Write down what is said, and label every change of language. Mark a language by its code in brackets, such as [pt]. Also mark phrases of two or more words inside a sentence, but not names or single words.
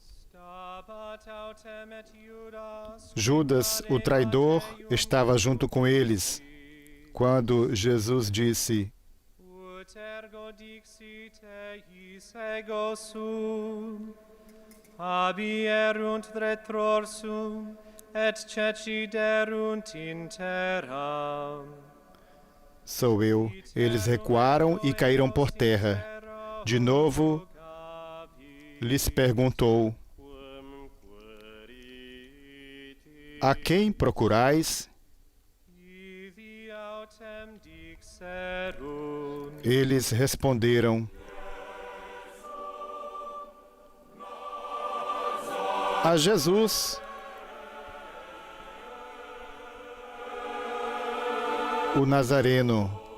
[pt] Judas, o traidor, estava junto com eles, quando Jesus disse: [la] Habierunt retrorsum et ceciderunt in terram. [pt] Sou eu. Eles recuaram e caíram por terra. De novo, lhes perguntou: A quem procurais? Eles responderam: A Jesus, o Nazareno.